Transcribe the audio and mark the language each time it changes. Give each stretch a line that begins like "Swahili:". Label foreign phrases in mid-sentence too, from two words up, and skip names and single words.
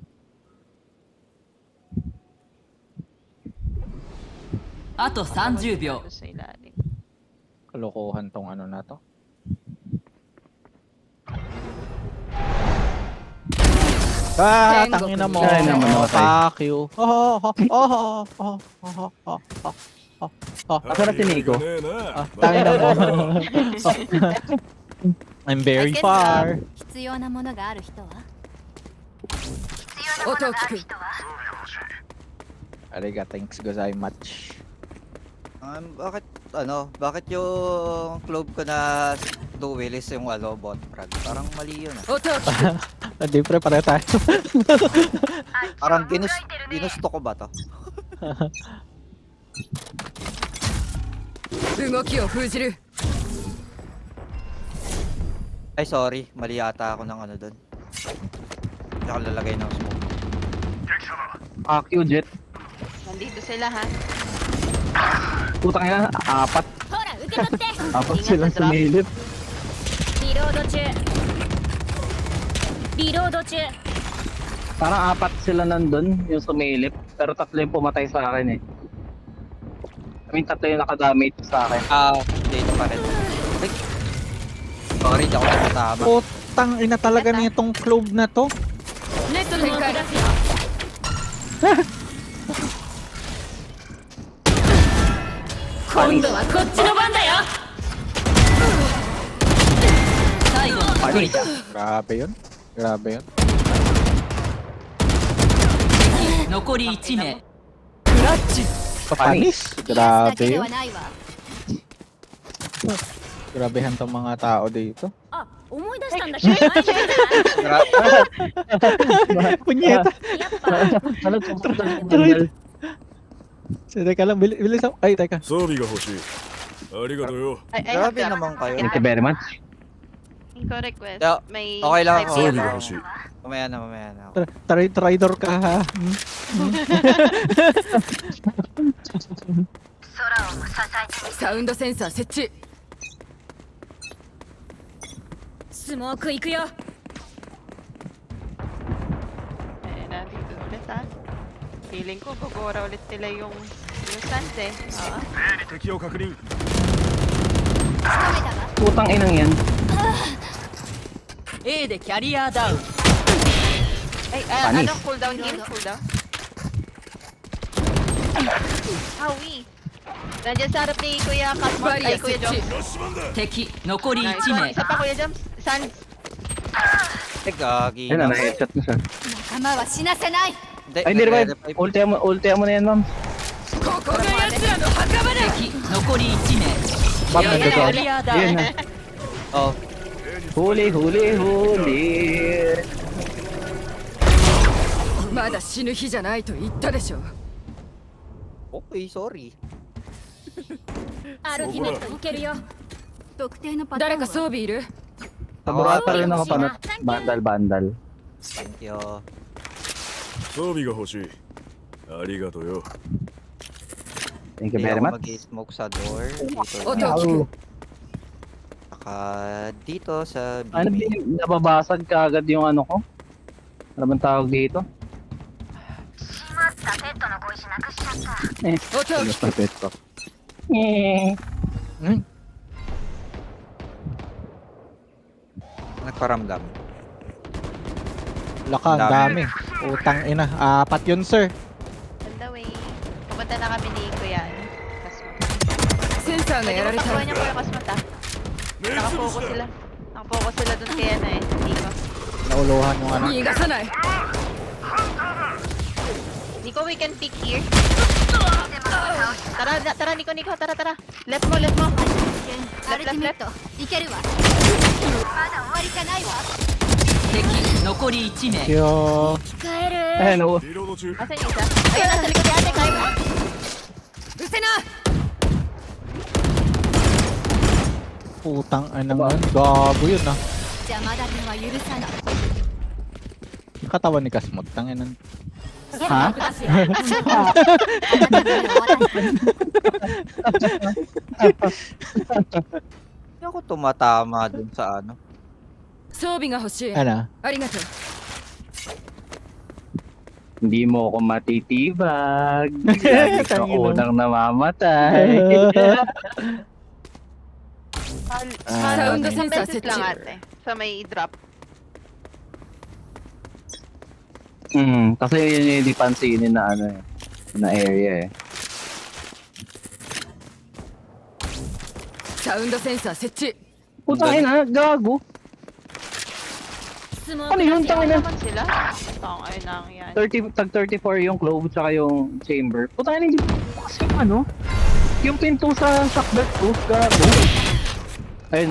Japanese: Ato 30秒
Filipino: Sa ilalim. Kalokohan tong ano na to. Tangina mo. Ay, naman, namatay.
English: Fuck you.
Cebuano: Asa na si Nico?
Japanese: ねえな
Filipino: Tangina mo.
English: I'm very I can far.
Japanese: 必要なものがある人は音を聞く Ariga, thanks gozaimasu.
Filipino: Bakit yung club ko na duel is yung bot frag? Parang mali yun ah.
Japanese: 音を聞く
Filipino: Hindi pre, pareho tayo. Parang ginusto ko ba to?
Japanese: 動きを封じる
Filipino: Ay, sorry. Mali yata ako ng ano dun. Hindi ako lalagay ng smoke.
English: Fuck you, Jet.
Filipino: Nandito sila ha. Putang ina, apat.
Japanese: ほら受け取って
Filipino: Apat sila sumilip.
Japanese: リロード中リロード中
Filipino: Parang apat sila nandun, yung sumilip. Pero tatlo yung pumatay sa akin eh.
English: I mean,
Filipino: tatlo yung nakadamage sa akin. Dito pa rin. Ay. Sorry, di ako nakatama. Putang ina talaga nitong Clove na to.
Japanese: ネットの展開だ今度はこっちの番だよ最後の一人だ
Filipino: Grabe yun. Grabe yun.
Japanese: 残り1名
Filipino: Papanis.
Japanese: 癒やすだけ
Filipino: Grabe
Japanese: で
Filipino: yun.
Japanese: はないわ
Filipino: Grabehan tong mga tao dito.
Japanese: あ思い出したんだけど前に出た
Filipino: Punyeta.
Japanese: やっぱ
Filipino: Ano to? Bandal. Teka lang, bilis ako. Ay, teka.
Japanese: 装備が欲しいありがとうよ
English: I
Filipino: Grabe
English: have
Filipino: naman kayo.
English: Thank you very much. Inko request. Yeah,
Filipino: May okay lang
English: type
Filipino: ako.
Japanese: 装
English: here.
Japanese: 備が欲しい
Filipino: Mamaya na ako. Traidor ka ha.
Japanese: サウンドセンサー設置スモーク行くよ
Filipino: Eh, nandito ulit ah. Feeling ko, gugura ulit nila yung sans eh. Oo.
Japanese: 敵を確認つかめたわ
Filipino: Putang inang yan.
Japanese: A でキャリアダウン
Filipino: Ay, Panis.
English: ano? Cooldown here? Cooldown? Howie!
Filipino: Nandiyan sa harap ni Kuya Cosmo. Ay,
English: Barrier
Filipino: Kuya
Japanese: 設
Filipino: Joms.
Japanese: 置敵残り
English: Nice 1 one.
Japanese: 名
Filipino: Isa pa, Kuya Joms. Sans. Eh, gagi Ayun na, na. na-headshot na siya.
Japanese: 仲間は死なせない
Filipino: Ay, hindi revive. Ulti mo na yan, ma'am.
Japanese: ここが奴らの墓場だ。敵残り1名。
Filipino: Ma'am, nandito.
Japanese: クリアだ。
Filipino: Ayun na. Oh, Huli.
Japanese: まだ死ぬ日じゃないと言ったでしょ。
English: okay, sorry.
Japanese: アルティメットいけるよ特定のパターン誰かは装備いる？
Filipino: Sa burata rin ako panot. Bandal.
English: Thank you.
Japanese: 装備が欲しい。ありがとうよ。
English: Thank you
Filipino: Hindi
English: very
Filipino: ako
English: much.
Filipino: mag-smoke sa door. Dito Oto. na. Wow. Saka dito sa Ano, B-main. nababasag ka agad yung ano ko? Ano bang tawag dito?
Japanese: 音を聞く。
Filipino: Basta pet ko. Nagparamdam. Laka, ang dami. Utang ina. 4 yun, sir.
English: On the way.
Filipino: Pupunta na kami ni Kuya. Kasmat.
Japanese: センサーが
Filipino: Pwede
Japanese: やら
Filipino: mo
Japanese: れ
Filipino: takbuhan
Japanese: た。
Filipino: niya Kuya Kasmat ah. Nakapokus sila. Nakapokus sila dun kaya na eh. Nico. Nauluhan yung ano.
Japanese: 逃がさない。
English: Nico, we can pick here.
Filipino: Tara, Nico, tara. Left mo.
Japanese: アルティメットいけるわまだ終わりじゃないわ敵残り1名。 Yo. 使える
Filipino: Ayan, oo.
Japanese: リロード中。
Filipino: Asan yung isa? Ayun, nasa likod ni ate. Kaya mo.
Japanese: うせな。
Filipino: Putang ina nga. Gago yun ah.
Japanese: 邪魔立ては許さない
Filipino: Katawan ni Kasmot. Tanginan. Ha?
Japanese: あなたの目を渡す
Filipino: Hindi ako tumatama dun sa ano.
Japanese: 装備が欲しい。
Filipino: Ano?
Japanese: ありがとう。
Filipino: Hindi mo ako matitibag. Lagi ka unang namamatay.
English: Sound
Filipino: Isang
English: sensor
Filipino: beses
English: set
Filipino: lang
English: chip.
Filipino: ate. Sa may drop. Kasi yun yung hindi pansinin na ano eh. Na area eh.
Japanese: サウンドセンサー設置。
Filipino: Putang ina, gago.
Japanese: スモー
Filipino: Ano
Japanese: ク
Filipino: yun,
Japanese: 出すよ
Filipino: tangina? Naman sila. Tangay nang yan. 30, tag 34 yung clove tsaka yung chamber. Putang ina, hindi kasi ano? Yung pinto sa shotgun ko, gago. Ayun,